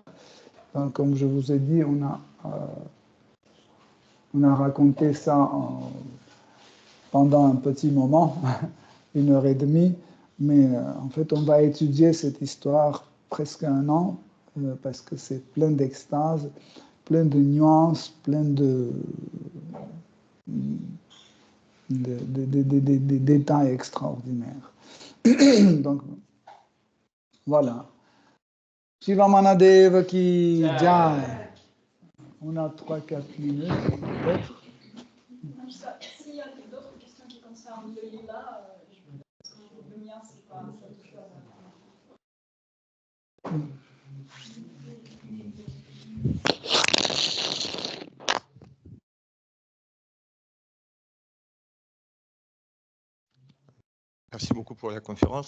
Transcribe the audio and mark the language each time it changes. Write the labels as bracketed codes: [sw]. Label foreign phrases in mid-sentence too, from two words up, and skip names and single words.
[fr] Donc, comme je vous ai dit, on a raconté ça pendant un petit moment, 1h30, mais en fait on va étudier cette histoire presque 1 an, parce que c'est plein d'extase, plein de nuances, plein de détails extraordinaires. Donc, voilà. [hi] Shiva Manadev ki jai. [fr] On a 3-4 minutes, peut-être. S'il y a d'autres questions qui concernent le lila, parce que le mien, c'est pas ça touche pas. Merci beaucoup pour la conférence.